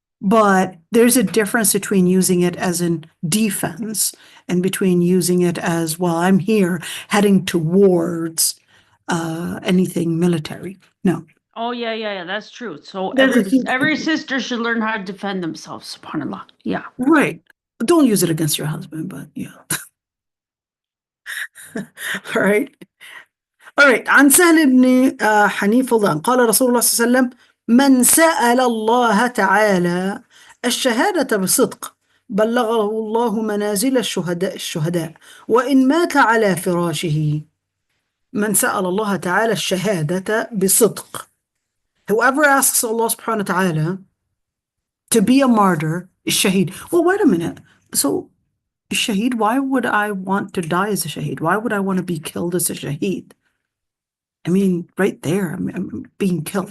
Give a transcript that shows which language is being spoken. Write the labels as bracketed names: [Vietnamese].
[English] But there's a difference between using it as in defense and between using it as, well, I'm here heading towards anything military. No. Oh yeah, that's true. So There's every sister should learn how to defend themselves, subhanAllah. Yeah. Right. Don't use it against your husband, but yeah. All right. [Arabic] عن سهل بن حنيف قال رسول الله صلى الله عليه وسلم: من سأل الله تعالى الشهادة بصدق بلغه الله منازل الشهداء وإن مات على فراشه. من سأل الله تعالى الشهادة بصدق. [English] Whoever asks Allah subhanahu wa ta'ala to be a martyr is shaheed. Well, wait a minute. So, shaheed, why would I want to die as a shaheed? Why would I want to be killed as a shaheed? I mean, right there, I'm being killed.